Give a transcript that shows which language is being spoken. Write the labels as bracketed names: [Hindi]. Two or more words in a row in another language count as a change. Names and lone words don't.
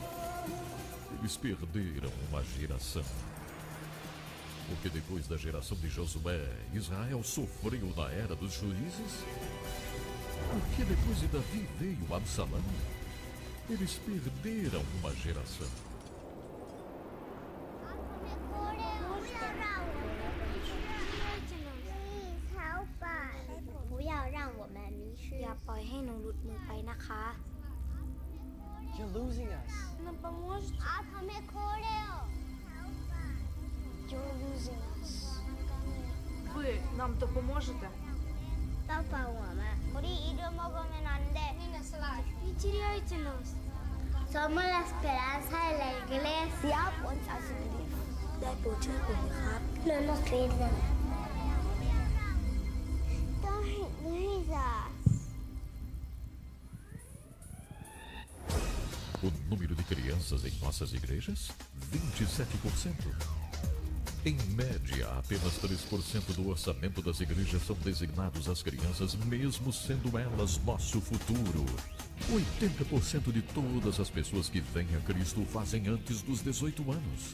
[Portuguese] Eles perderam uma geração. Porque depois da geração de Josué, Israel sofreu na era dos juízes? Porque depois de Davi veio Absalão? Eles perderam uma geração. [English] You're losing us. You're losing us. [Ukrainian] Ви нам допоможете? [Korean] 우리 잃어먹으면 안 돼. [Russian] Y теряйте нас. [Spanish] Somos la esperanza de la iglesia. [Thai] ได้โปรดช่วยผมนะครับ [Spanish] No nos crean. [English] Don't lose us. [Portuguese] O número de crianças em nossas igrejas? 27%. Em média, apenas 3% do orçamento das igrejas são designados às crianças, mesmo sendo elas nosso futuro. 80% de todas as pessoas que vêm a Cristo o fazem antes dos 18 anos.